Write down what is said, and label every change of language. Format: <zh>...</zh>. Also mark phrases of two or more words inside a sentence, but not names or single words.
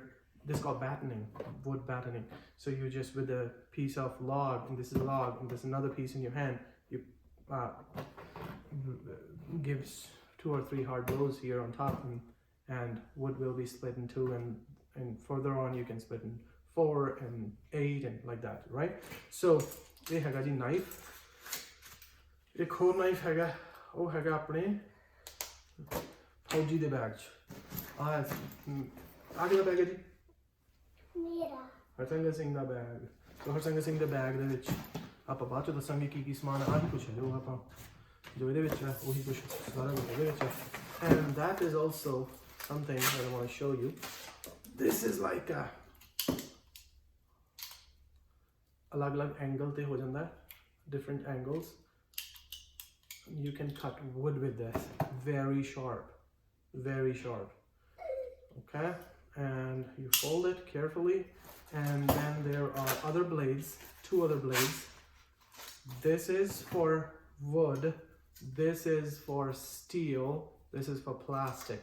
<en>This is called battening, wood battening. So you just, with a piece of log, and this is a log, and there's another piece in your hand, you gives 2 or 3 hard blows here on top, and wood will be split in 2, and further on you can split in 4 and 8 and like that, right?</en> <pa>So ਇਹ ਹੈਗਾ ਜੀ knife. ਇੱਕ ਹੋਰ knife ਹੈਗਾ, ਉਹ ਹੈਗਾ ਆਪਣੇ ਫੌਜੀ ਦੇ ਬੈਗ 'ਚ। ਆ ਕਿਹਦਾ ਬੈਗ ਹੈ ਜੀ? ਹਰਸਿੰਘ ਸਿੰਘ ਦਾ ਬੈਗ। ਸੋ ਹਰਸਿੰਘ ਸਿੰਘ ਦੇ ਬੈਗ ਦੇ ਵਿੱਚ ਆਪਾਂ ਬਾਅਦ ਚ ਦੱਸਾਂਗੇ ਕੀ ਸਮਾਨ ਆ। ਆਹੀ ਕੁਛ ਹੈ ਜੋ ਆਪਾਂ ਜੋ ਇਹਦੇ ਵਿੱਚ ਹੈ, ਉਹੀ ਕੁਛ ਸਾਰਾ ਕੁਝ ਇਹਦੇ ਵਿੱਚ ਹੈ।</pa> <en>And that is also something that I want to show you.</en> <pa>This is like ਅਲੱਗ-ਅਲੱਗ ਐਂਗਲ ਤੇ ਹੋ ਜਾਂਦਾ ਹੈ,</pa> <en>different angles. You can cut wood with this. Very sharp. Okay. And you fold it carefully, and then there are other blades two other blades. This is for wood, this is for steel, this is for plastic.</en>